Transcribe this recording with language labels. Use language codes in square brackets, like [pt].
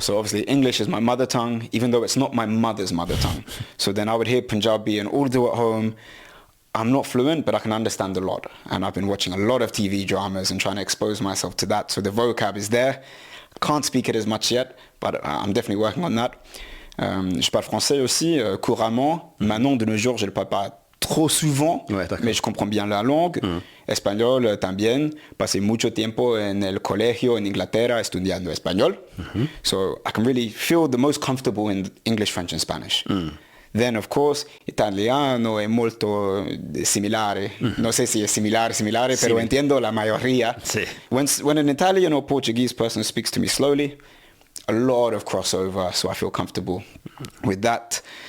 [en] So obviously English is my mother tongue, even though it's not my mother's mother tongue. So then I would hear Punjabi and Urdu at home. I'm not fluent, but I can understand a lot. And I've been watching a lot of TV dramas and trying to expose myself to that. So the vocab is there. Can't speak it as much yet, but I'm definitely working on that. [fr] Je parle français aussi, couramment. Maintenant, de nos jours, je ne le parle pas trop souvent, mais je comprends bien la langue. [es] Español también. Pasé mucho tiempo en el colegio en Inglaterra estudiando español. [en] So I can really feel the most comfortable in English, French and Spanish. Then, of course, [it] italiano è molto similare. [es] No sé si es similar, pero entiendo la mayoría. Sí. [en] When an Italian or Portuguese person speaks to me slowly, a lot of crossover, so I feel comfortable with that.